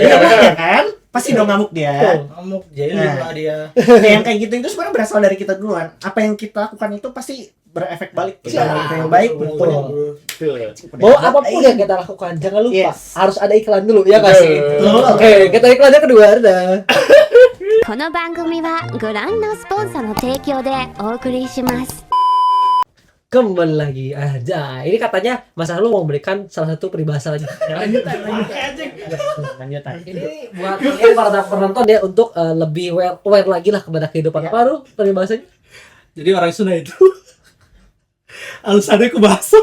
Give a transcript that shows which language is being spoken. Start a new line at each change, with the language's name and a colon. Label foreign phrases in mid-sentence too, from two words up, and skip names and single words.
Indonesian: Iya ya kan? Pasti dong ngamuk dia. Ngamuk jadi Nah. lah dia. Kayak yang kayak gitu itu sebenarnya berasal dari kita duluan. Apa yang kita lakukan itu pasti berefek balik ke Iya. kita yang baik. Betul. Betul. Bahwa apapun yang kita lakukan jangan lupa Yes. harus ada iklan dulu ya nggak sih? Betul. Oke, kita iklannya kedua ada.
Japanese: この番組はご覧のスポンサーの提供でお送りします。
Indonesian: Kembali lagi aja. Ini katanya Mas Arlo mau memberikan salah satu peribahasa lagi. Lanjutan. Ini buat kalian para penonton ya untuk lebih aware lagi lah kepada kehidupan. Apa Arlo peribahasanya? Jadi orang Sunda itu alasannya kebaso.